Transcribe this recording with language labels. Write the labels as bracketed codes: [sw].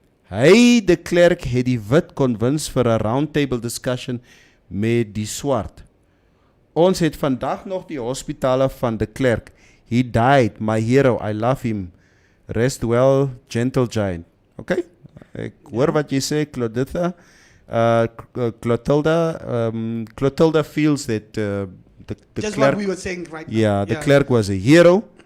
[af] Hy de Klerk het die wit convince vir 'n roundtable discussion met die swart. Ons het vandag nog die hospitale van de Klerk. [en] He died, my hero, I love him. Rest well, gentle giant. Okay? [af] Ek hoor wat jy sê, Clauditha. [en] Clotilda feels that the Just Klerk, what we were saying right now. yeah, the Klerk was a hero.